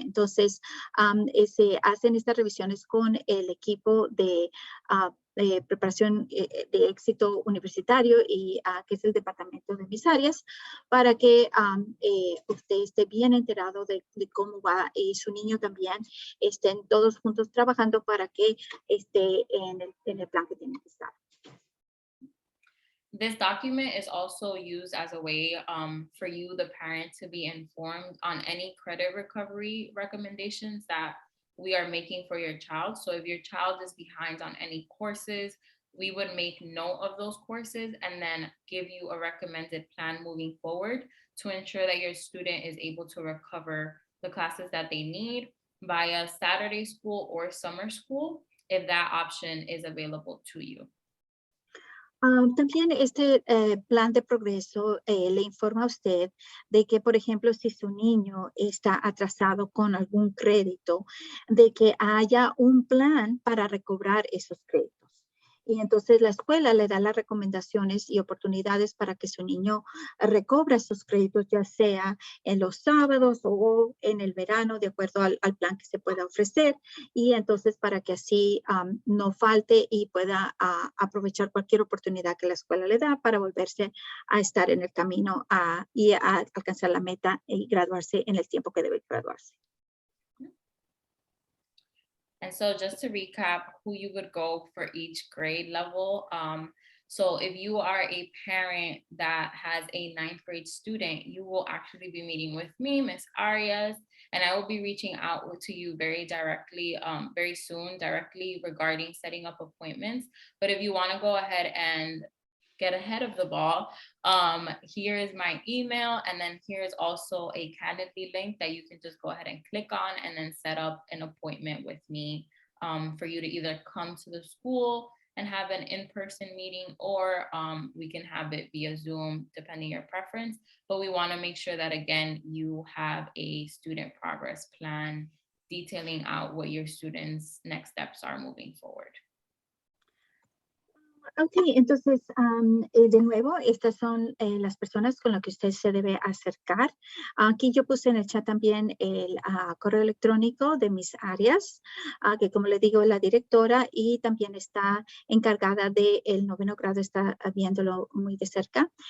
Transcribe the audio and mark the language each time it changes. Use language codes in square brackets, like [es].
[es] Entonces, se hacen estas revisiones con el equipo de preparación de éxito universitario y que es el departamento de mis áreas, para que usted esté bien enterado de cómo va y su niño también estén todos juntos trabajando para que esté en el plan que tiene que estar. [en] This document is also used as a way for you, the parent, to be informed on any credit recovery recommendations that we are making for your child. So if your child is behind on any courses, we would make note of those courses and then give you a recommended plan moving forward to ensure that your student is able to recover the classes that they need via Saturday school or summer school, if that option is available to you. [es] También este plan de progreso le informa a usted de que, por ejemplo, si su niño está atrasado con algún crédito, de que haya un plan para recobrar esos créditos. Y entonces la escuela le da las recomendaciones y oportunidades para que su niño recobre esos créditos, ya sea en los sábados o en el verano, de acuerdo al plan que se pueda ofrecer. Y entonces para que así no falte y pueda aprovechar cualquier oportunidad que la escuela le da para volverse a estar en el camino y a alcanzar la meta y graduarse en el tiempo que debe graduarse. [en] And so just to recap who you would go for each grade level. So if you are a parent that has a 9th grade student, you will actually be meeting with me, Ms. Arias, and I will be reaching out to you very directly, very soon, directly regarding setting up appointments. But if you want to go ahead and get ahead of the ball, here is my email, and then here is also a Calendly link that you can just go ahead and click on and then set up an appointment with me for you to either come to the school and have an in-person meeting, or we can have it via Zoom, depending your preference. But we want to make sure that, again, you have a student progress plan detailing out what your students' next steps are moving forward. [es] Ok, entonces, de nuevo, estas son las personas con las que usted se debe acercar. Aquí yo puse en el chat también el correo electrónico de mis Arias, que como le digo, es la directora y también está encargada del 9º grado, está viéndolo muy de cerca.